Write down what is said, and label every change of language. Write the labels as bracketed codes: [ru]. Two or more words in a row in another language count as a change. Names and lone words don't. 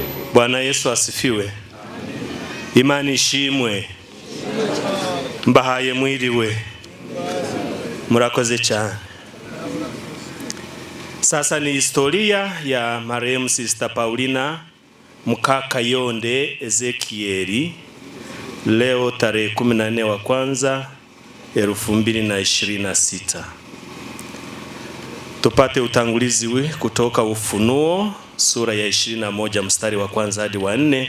[sw] Bwana Yesu asifiwe. Imani ishimwe. [rw] Mbahaye mwiriwe. Murakoze cyane. [sw] Sasa ni historia ya marehemu Sister Paulina Mukakayonde Ezekieli, leo tarehe 14 wa kwanza 2026. Tupate utangulizi kutoka Ufunuo sura ya 21 mstari wa kwanza hadi wa 4.